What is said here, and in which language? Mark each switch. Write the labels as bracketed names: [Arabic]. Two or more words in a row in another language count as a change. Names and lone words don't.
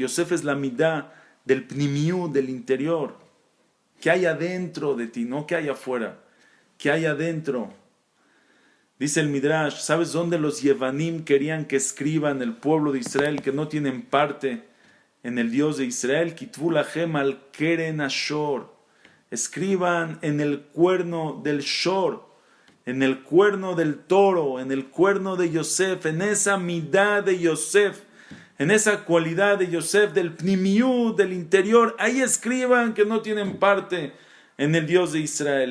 [Spanish] Yosef es la midá del pnimiú, del interior. ¿Qué hay adentro de ti? No que hay afuera. ¿Qué hay adentro? Dice el Midrash, ¿sabes dónde los Yevanim querían que escriban el pueblo de Israel, que no tienen parte en el Dios de Israel? [Hebrew] כתבו לכם על קרן השור. [Spanish] Escriban en el cuerno del shor, en el cuerno del toro, en el cuerno de Yosef, en esa midá de Yosef, en esa cualidad de Yosef, del pnimiut, del interior. Ahí escriban que no tienen parte en el Dios de Israel.